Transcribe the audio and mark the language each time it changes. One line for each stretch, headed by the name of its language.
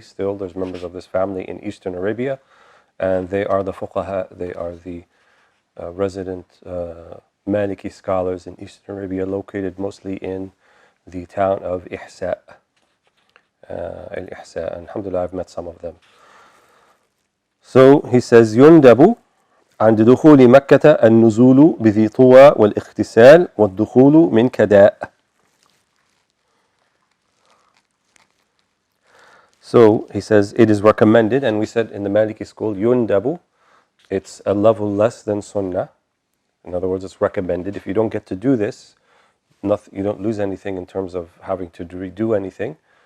English: Still, there's members of this family in Eastern Arabia, and they are the fuqaha, they are the resident Maliki scholars in Eastern Arabia, located mostly in the town of Ihsa. Al-Ihsa, and alhamdulillah, I've met some of them. So he says,
Arabic: يندب عند دخول مكة النزول بذي طوى والاغتسال والدخول من كداء.
English: So he says it is recommended, and we said in the Maliki school, يندب, it's a level less than sunnah. In other words, it's recommended. If you don't get to do this, you don't lose anything in terms of having to redo anything.